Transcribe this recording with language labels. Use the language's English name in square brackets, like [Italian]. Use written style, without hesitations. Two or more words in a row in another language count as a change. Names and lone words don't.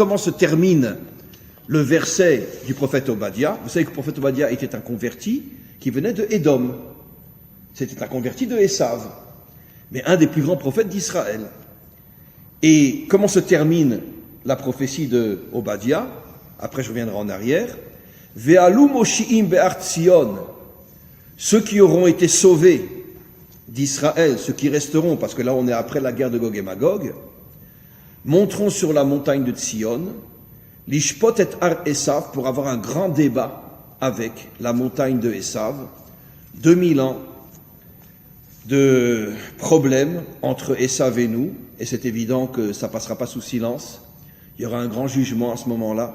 [French] Comment se termine le verset du prophète Obadiah? Vous savez que le prophète Obadiah était un converti qui venait de Édom. C'était un converti de Esav, mais un des plus grands prophètes d'Israël. Et comment se termine la prophétie de Obadiah? Après, je reviendrai en arrière. [Hebrew] ועלו מושיעים בהר ציון. [French] Ceux qui auront été sauvés d'Israël, ceux qui resteront, parce que là on est après la guerre de Gog et Magog, monteront sur la montagne de Tzion, [Hebrew] לשפוט את הר עשו, [French] pour avoir un grand débat avec la montagne de Esav, 2000 ans de problèmes entre Esav et nous, et c'est évident que ça passera pas sous silence, il y aura un grand jugement à ce moment-là.